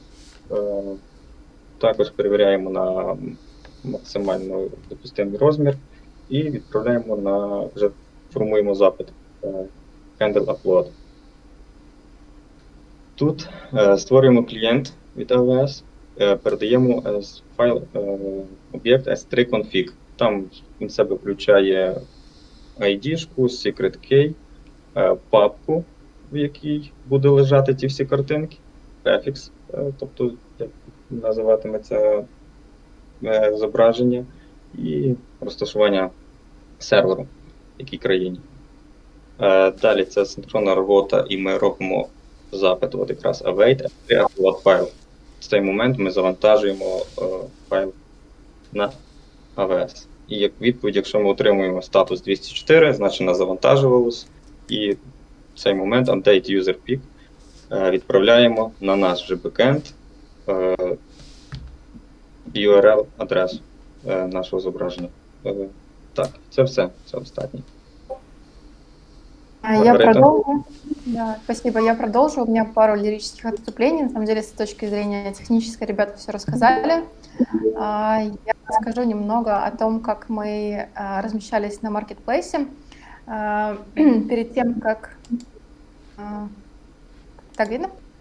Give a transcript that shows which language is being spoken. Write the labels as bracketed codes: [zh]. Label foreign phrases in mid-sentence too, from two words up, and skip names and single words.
[uk] Також перевіряємо на максимально допустимий розмір і відправляємо вже формуємо запит [en] handle upload. [uk] Тут створюємо клієнт від AWS, передаємо файл об'єкт s3config. Там він себе включає ID-шку, [en] secret key, [uk] папку, в якій буде лежати ті всі картинки, префікс, тобто як називатиметься зображення, і розташування серверу, в якій країні. Далі це синхронна робота, і ми робимо запит, от якраз [en] await upload [uk] файл. В цей момент ми завантажуємо файл на AWS. І як відповідь, якщо ми отримуємо статус 204, значить нас завантажувалось, і в цей момент [en] update user peak [uk] відправляємо на наш же бекенд URL-адресу нашого зображення. Так, це все, це достатньо. [ru] Я продолжу. Да, спасибо, я продолжу. У меня пару лирических отступлений. На самом деле, с точки зрения технической, ребята все рассказали. Я расскажу немного о том, как мы размещались на маркетплейсе. Перед тем, как... Так видно?